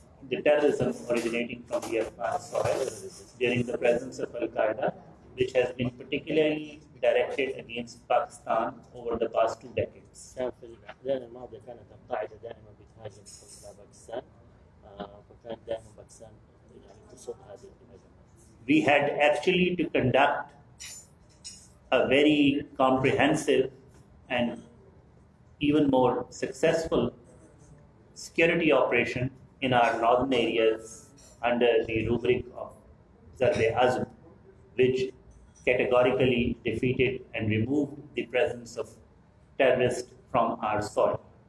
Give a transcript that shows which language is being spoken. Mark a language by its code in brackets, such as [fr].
[en] The terrorism originating from the Afghan soil during the presence of Al-Qaeda, which has been particularly directed against Pakistan over the past 2 decades. [ar] كان في الأحداث الماضية كانت القاعدة دائما بتهاجم على باكستان فكانت دائما باكستان تصد هذه الهجمات. [en] We had actually to conduct a very comprehensive and even more successful security operation in our northern areas under the rubric of Zarb-e-Azm, which categorically defeated and removed the presence of terrorists from our soil.